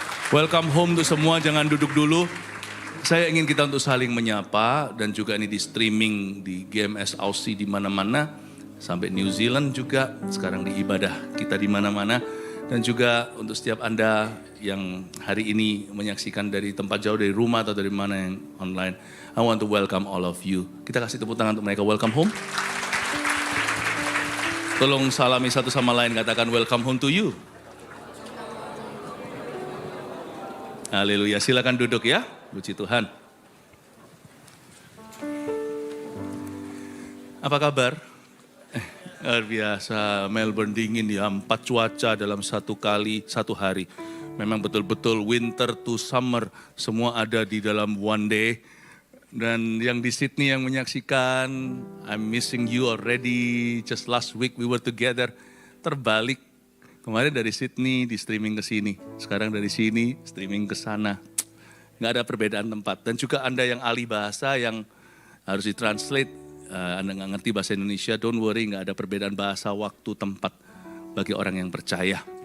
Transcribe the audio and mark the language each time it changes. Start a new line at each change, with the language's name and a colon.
English: Welcome home
Indonesian: untuk semua, jangan duduk dulu. Saya ingin kita untuk saling menyapa dan juga ini di streaming di GMS Aussie di mana-mana. Sampai New Zealand juga, sekarang di ibadah kita di mana-mana. Dan juga untuk setiap Anda yang hari ini menyaksikan dari tempat jauh, dari rumah atau dari mana yang online.
English: I want to welcome all of you.
Indonesian: Kita kasih tepuk tangan untuk mereka,
English: welcome home.
Indonesian: Tolong salami satu sama lain, katakan
English: welcome home to you.
Indonesian: Haleluya, silakan duduk ya, puji Tuhan. Apa kabar? Luar biasa, Melbourne dingin ya, 4 cuaca dalam satu hari. Memang betul-betul
English: winter to summer,
Indonesian: semua ada di dalam
English: one day.
Indonesian: Dan yang di Sydney yang menyaksikan,
English: I'm missing you already, just last week we were together.
Indonesian: Terbalik, kemarin dari Sydney di streaming ke sini, sekarang dari sini streaming ke sana. Nggak ada perbedaan tempat. Dan juga Anda yang ahli bahasa yang harus ditranslate, Anda nggak ngerti bahasa Indonesia,
English: don't worry,
Indonesian: nggak ada perbedaan bahasa, waktu, tempat bagi orang yang percaya.